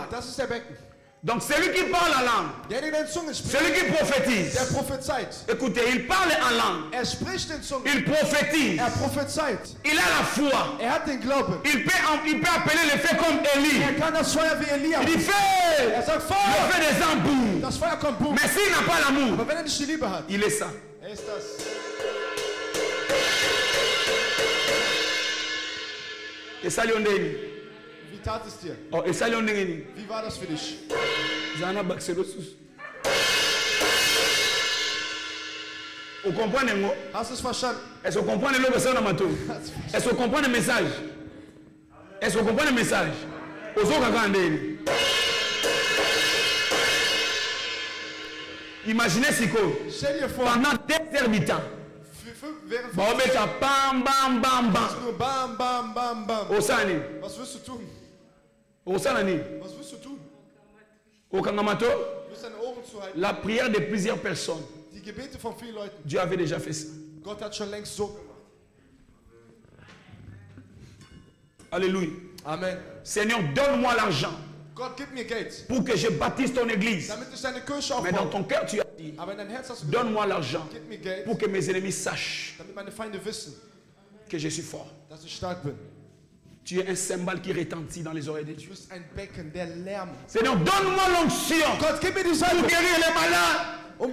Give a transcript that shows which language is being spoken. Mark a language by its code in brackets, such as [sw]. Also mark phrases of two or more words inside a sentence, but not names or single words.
[fr] Donc celui qui parle en langue, celui qui prophétise, écoutez, il parle en langue, il prophétise, il a la foi, il peut appeler les faits comme Élie, il dit fais, il fait des embouts, mais s'il n'a pas l'amour, il est ça. Et ça, [de] Wie tat es dir? Oh, Wie war das für dich? [fr] Vous comprenez? [de] Hast du es verstanden? [fr] Est-ce que vous comprenez le message? Est-ce que vous comprenez le message? Est-ce que vous comprenez le message? Imaginez si pendant 2 heures du temps, bam bam bam bam. Bam bam bam bam. [ln] Osani. [de] Was wirst du tun? [ln] Osani. [de] Was wirst du tun? [ln] Okangamato. [de] Du wirst deine Ohren zuhalten. [fr] La prière de plusieurs personnes. [de] Die Gebete von vielen Leuten. [fr] Dieu avait déjà fait ça. [de] Gott hat schon längst so gemacht. [fr] Alléluia. Amen. Seigneur, donne-moi l'argent. [de] Gott, gib mir Geld. [fr] Pour que je bâtisse ton église. [de] Damit ich deine Kirche aufbaue. [fr] Mais dans ton cœur, tu as dit, donne-moi l'argent pour que mes ennemis sachent que je suis fort. Tu es un cymbale qui retentit dans les oreilles de Dieu. Seigneur, donne-moi l'onction pour guérir les malades.